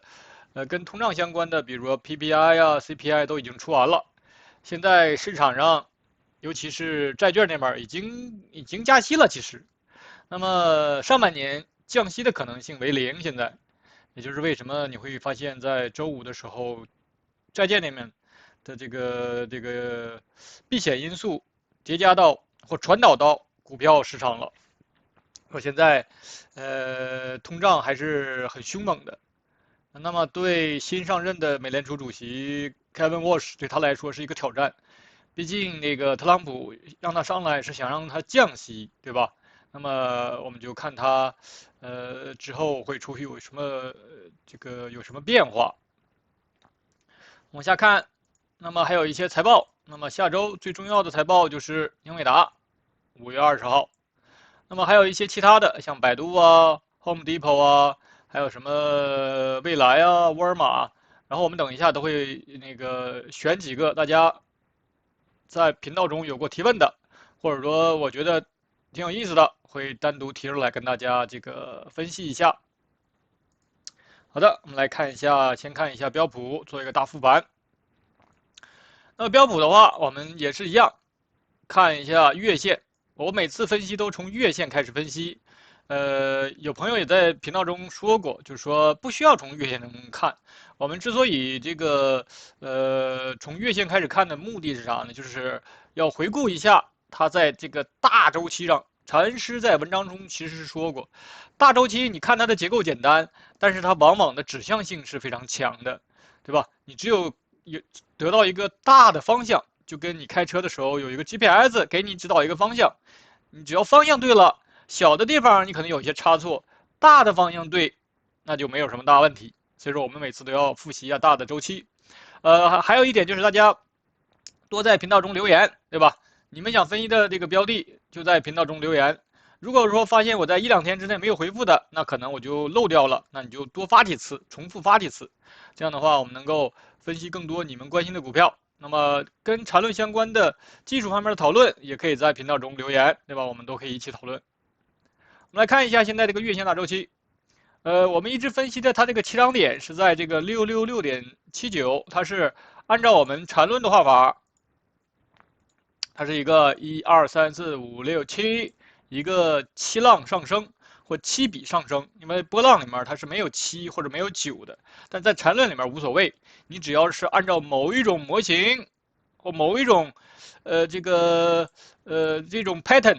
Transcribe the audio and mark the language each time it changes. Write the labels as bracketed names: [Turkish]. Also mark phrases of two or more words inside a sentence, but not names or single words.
[Chinese] 跟通脹相關的，比如說 PPI 啊、CPI 都已經出完了，現在市場上，尤其是債券那邊已經加息了，其實，那麼上半年降息的可能性為零，現在，也就是為什麼你會發現在周五的時候，債券那邊的這個避險因素疊加到或傳導到股票市場了，说現在，通脹還是很兇猛的。那麼對新上任的美聯儲主席 Kevin Walsh 對他來說是一個挑戰，畢竟那個特朗普讓他上來是想讓他降息，對吧？那麼我們就看他之後會出去有什麼有什麼變化。往下看，那麼還有一些財報，那麼下周最重要的財報就是英偉達，5月20號。那麼還有一些其他的，像百度啊、Home Depot 啊。還有什麼蔚來啊、沃爾瑪，然後我們等一下都會那個選幾個大家在頻道中有過提問的，或者說我覺得挺有意思的，會單獨提出來跟大家這個分析一下。好的，我們來看一下，先看一下標普做一個大復盤。那麼標普的話，我們也是一樣，看一下月線。我每次分析都從月線開始分析。有朋友也在頻道中說過，就是說不需要從月線中看。我們之所以這個從月線開始看的目的是啥呢？就是要回顧一下它在這個大周期上。禪師在文章中其實是說過，大周期你看它的結構簡單，但是它往往的指向性是非常強的，對吧？你只有得到一個大的方向，就跟你開車的時候有一個 GPS 給你指導一個方向，你只要方向對了。小的地方你可能有些差錯，大的方向對，那就沒有什麼大問題。所以說我們每次都要複習一下大的周期。還有一點就是大家多在頻道中留言，對吧？你們想分析的這個標的就在頻道中留言。如果說發現我在1-2天之內沒有回復的，那可能我就漏掉了，那你就多發幾次，重複發幾次。這樣的話，我們能夠分析更多你們關心的股票。那麼跟纏論相關的技術方面的討論，也可以在頻道中留言，對吧？我們都可以一起討論。我們來看一下現在這個月線大周期，我們一直分析的它這個起漲點是在這個666.79，它是按照我們纏論的畫法，它是一個1、2、3、4、5、6、7，一個7浪上升或7筆上升，因為波浪裡面它是沒有7或者沒有9的，但在纏論裡面無所謂，你只要是按照某一種模型或某一種這種 pattern。